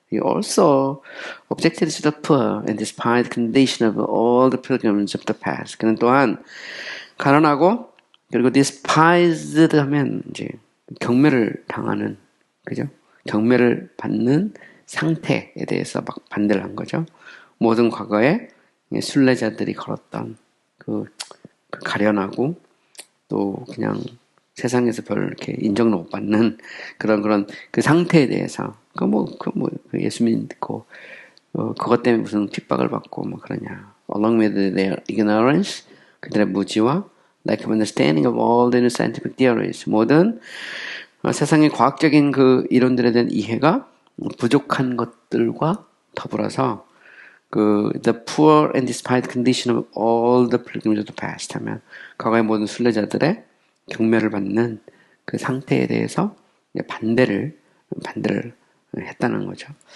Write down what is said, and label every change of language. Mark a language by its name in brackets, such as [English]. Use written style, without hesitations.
[English] He also objected to the poor and despised the condition of all the pilgrims of the past. [Korean] 그는 또한 가난하고, 그리고 despised 하면 이제 경멸을 당하는, 그죠? 경멸을 받는 상태에 대해서 막 반대를 한 거죠. 모든 과거에 순례자들이 걸었던 그 가련하고 또 그냥 세상에서 별 이렇게 인정을 못 받는 그런 그 상태에 대해서 예수 믿고 그것 때문에 무슨 핍박을 받고 그러냐. [English] Along with their ignorance, [Korean] 그들의 무지와 [English] lack of understanding of all the new scientific theories, [Korean] 모든 세상의 과학적인 그 이론들에 대한 이해가 부족한 것들과 더불어서 [English] the poor and despised condition of all the pilgrims of the past [Korean] 하면 과거의 모든 순례자들의 경멸을 받는 그 상태에 대해서 반대를 했다는 거죠.